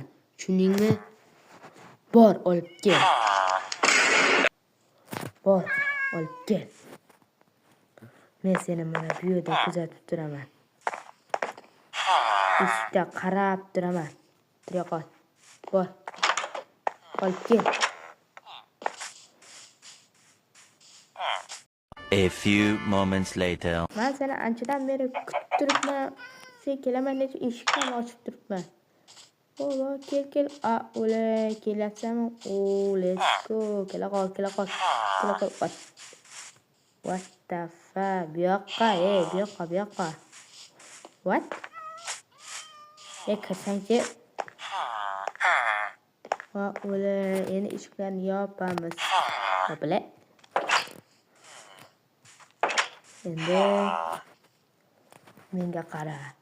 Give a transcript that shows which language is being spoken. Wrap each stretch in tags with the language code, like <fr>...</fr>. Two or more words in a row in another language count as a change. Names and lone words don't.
<uz>Tushundingmi? Bor, olib kel. Men seni mana bu yerda kuzatib turaman. Eshikda qarab turaman. Tura qol. Bor. Olib kel.</uz> <en>A few moments later.</en> <uz>Men seni anchadan beri kutib turibman. Sen kelaman deb eshikni ochib turibman. Kel. O'lay, kelyapsanmi?</uz> <en>Let's go.</en> <uz>Kela qol.</uz> <en>What the fuck?</en> <uz>Bu yoqqa. What? Kirsangchi. O'lay, endi eshiklarni yopamiz. Bilay. Endi menga qara.</uz>